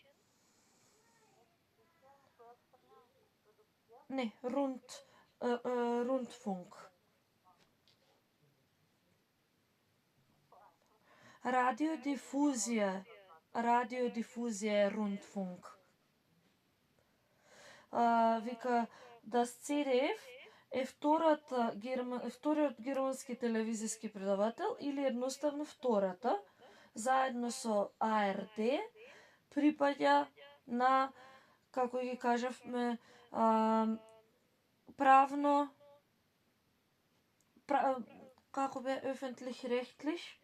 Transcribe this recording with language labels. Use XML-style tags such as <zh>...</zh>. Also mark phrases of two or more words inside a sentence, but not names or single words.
<de>Nee, Rundfunk.</de> <mk>Radiodifuzija е Rundfunk. Вика, das CDF е вториот германски телевизиски предавател или едноставно втората, заедно со ARD, припаѓа на, како ги кажавме, како бе öffentlich-rechtlich,</mk>